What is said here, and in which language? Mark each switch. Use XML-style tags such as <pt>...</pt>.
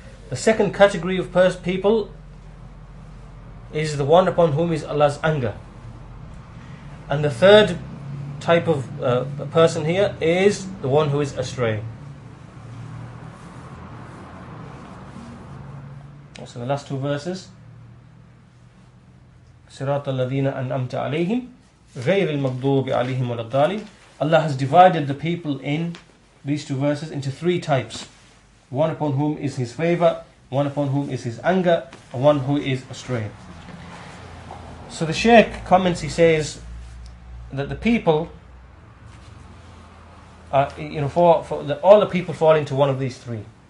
<en>The second category of people is the one upon whom is Allah's anger. And the third type of person here is the one who is astray. So the last two verses,</en> <ar>صِرَاطَ الَّذِينَ أَنْعَمْتَ عَلَيْهِمْ غَيْرِ الْمَغْضُوبِ عَلَيْهِمْ وَلَا الضَّالِّينَ.</ar> <en>Allah has divided the people in these two verses into three types. One upon whom is His favor, one upon whom is His anger, and one who is astray. So the Shaykh comments, he says that the people are, all the people fall into one of these three.</en>